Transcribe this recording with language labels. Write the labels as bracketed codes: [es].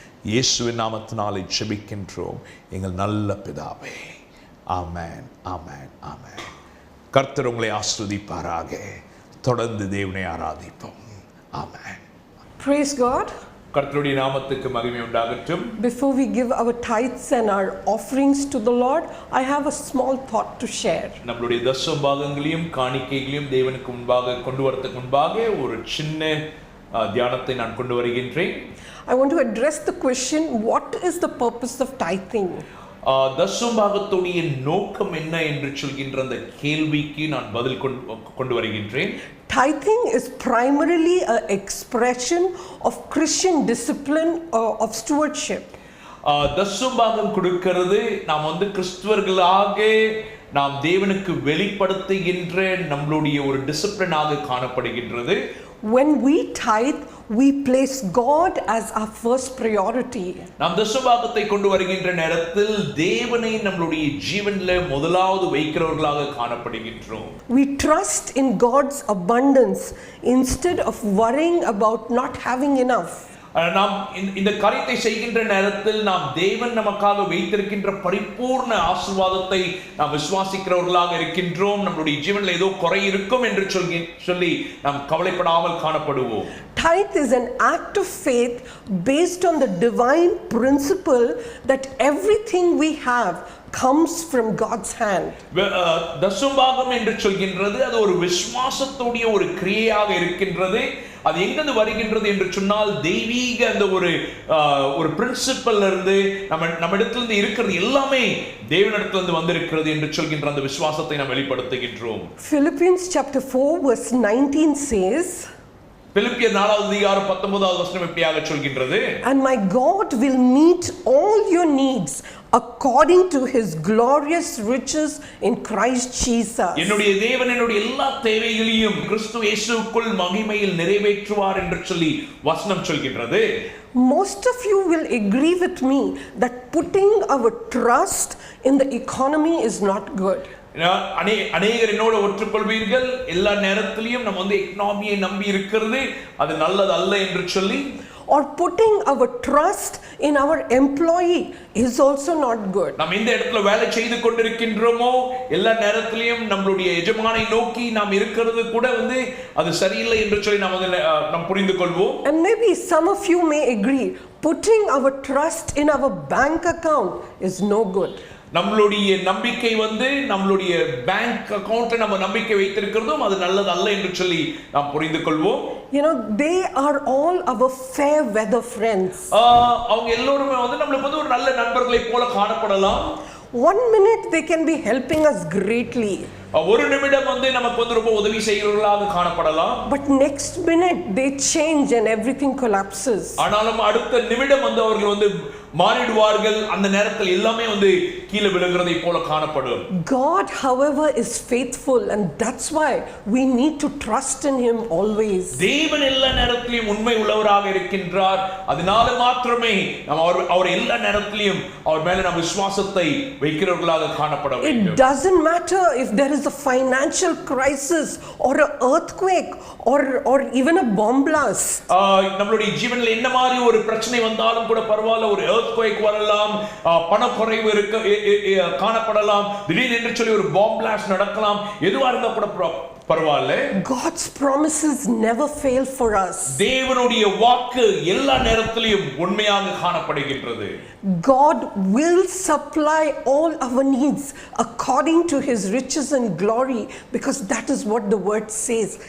[ta] இயேசுவின் நாமத்தினாலே ஜெபிக்கின்றோம் எங்கள் நல்ல பிதாவே. ஆமென், ஆமென், ஆமென். கர்த்தர் உங்களை ஆசீர்வதிப்பாராக. தொடர்ந்து தேவனை ஆராதிப்போம். ஆமென். [en] Praise God. [ta] கர்த்தருடைய நாமத்துக்கு மகிமை உண்டாகட்டும். [en] Before we give our tithes and our offerings to the Lord, I have a small thought to share. [ta] நம்மளுடைய தசமபாகங்களையும் காணிக்கைகளையும் தேவனுக்கு முன்பாக கொண்டு வரதுக்கு முன்பாக ஒரு சின்ன தியானத்தை நான் கொண்டு வருகின்றேன். [en] I want to address the question, what is the purpose of tithing? [ta] தசமபாகத்துடைய நோக்கம் என்ன என்று சொல்கின்ற அந்த கேள்விக்கு நான் பதில் கொண்டு வருகின்றேன். [en] Tithing is primarily an expression of Christian discipline of stewardship. [ta] தசமபாகம் கொடுக்கிறது நாம் கிறிஸ்துவர்களாக நாம் தேவனுக்கு வெளிப்படுத்துகின்ற நம்மளுடைய ஒரு டிசிப்ளினாக காணப்படுகின்றது. [en] When we tithe, we place God as our first priority. [ta] நாம் தசமபாகத்தை கொண்டு வருகின்ற நேரத்தில் தேவனை நம்மளுடைய ஜீவனில் முதலாவது வைக்கிறவர்களாக காணப்படுகின்றோம். [en] We trust in God's abundance instead of worrying about not having enough. [ta] நாம் இந்த காரியத்தை செய்கின்ற நேரத்தில் நாம் தேவன் நமக்காக வைத்திருக்கின்ற பரிபூர்ண ஆசீர்வாதத்தை நாம் விசுவாசிக்கிறவர்களாக இருக்கின்றோம். நம்முடைய ஜீவனில் ஏதோ குறை இருக்கும் என்று சொல்லி நாம் கவலைப்படாமல் காணப்படுவோம். [en] Tithe is an act of faith based on the divine principle that everything we have comes from God's hand. [ta] தசமபாகம் என்று சொல்கின்றது அது ஒரு விசுவாசத்துடைய ஒரு கிரியையாக இருக்கின்றது. அது எங்கிருந்து வருகின்றது என்று சொன்னால் தெய்வீக அந்த ஒரு பிரின்சிபல்ல இருந்து நம்ம இடத்திலிருந்து இருக்கிறது எல்லாமே தேவனிடத்திலிருந்து வந்திருக்கிறது என்று சொல்கின்ற அந்த விசுவாசத்தை நாம் வெளிப்படுத்துகின்றோம். [en] Philippians chapter 4 verse 19 says, [ta] பிலிப்பியர் 4வது அதிகாரம் 19வது வசனம் இப்படியாக சொல்கின்றது, [en] and my God will meet all your needs according to his glorious riches in Christ Jesus. [ta] என்னுடைய தேவன் என்னுடைய எல்லா தேவைகளையும் கிறிஸ்து இயேசுவுக்குள் மகிமையில் நிறைவேற்றுவார் என்று சொல்லி வசனம் சொல்கின்றது. [en] Most of you will agree with me that putting our trust in the economy is not good. [ta] அநேகர் என்னோட ஒற்றுக்கொள்வீர்கள், எல்லா நேரத்திலையும் நம்ம எக்கனாமியை நம்பி இருக்கிறது அது நல்லது அல்ல என்று சொல்லி. [en] Or putting our trust in our employee is also not good. [ta] நாம் இந்த இடத்துல வேலை செய்து கொண்டிருக்கின்றோமோ எல்லா நேரத்திலையும் நம்மளுடைய எஜமானை நோக்கி நாம் இருக்கிறது கூட அது சரியில்லை என்று சொல்லி நாம் புரிந்து கொள்வோம். [en] And maybe some of you may agree putting our trust in our bank account is no good. [ta] நம்மளுடைய நம்பிக்கை நம்மளுடைய பேங்க் அக்கவுண்ட்ல நம்ம நம்பிக்கை வைத்திருக்கிறதும் அது நல்லது அல்ல என்று சொல்லி நாம் புரிந்து கொள்வோம். [en] You know, they are all our fair weather friends. [ta] அவங்க எல்லோரும் நம்மளுக்கு ஒரு நல்ல நண்பர்களை போல காணப்படலாம். [en] One minute they can be helping us greatly. [ta] ஒரு நிமிடம் நமக்கு ரொம்ப உதவி செய்கிறவர்களாக காணப்படலாம். [en] But next minute they change and everything collapses. [ta] ஆனாலும் அடுத்த நிமிடம் அவர்கள் மாறிடுவார்கள். அந்த நேரத்தில் எல்லாமே கீழே விழுகிறதை போல காணப்படும். [en] God however is faithful and that's why we need to trust in him always. [ta] தேவன் எல்லா நேரத்திலும் உண்மை உள்ளவராக இருக்கின்றார். அதனால மாத்திரமே நாம் அவர் எல்லா நேரத்திலும் அவர் மேல நாம் விசுவாசத்தை வைக்கிறவர்களாக காணப்பட வேண்டும். [en] It doesn't matter if there is a financial crisis or an earthquake or even a bomb blast. [ta] நம்மளுடைய ஜீவனில் என்ன மாதிரி ஒரு பிரச்சனை வந்தாலும் கூட பரவாயில்லை, ஒரு earthquake வரலாம், பணக்குறைவு காணப்படலாம், திடீரென்று சொல்லி ஒரு பாம் பிளாஸ்ட் நடக்கலாம், எதுவா இருந்தா கூட பரவாயில்லை. [en] God's promises never fail for us. [ta] தேவனுடைய வாக்கு எல்லா நேரத்திலும் உண்மையாக காணப்படுகின்றது. [en] God will supply all our needs according to his riches and glory because that is what the word says.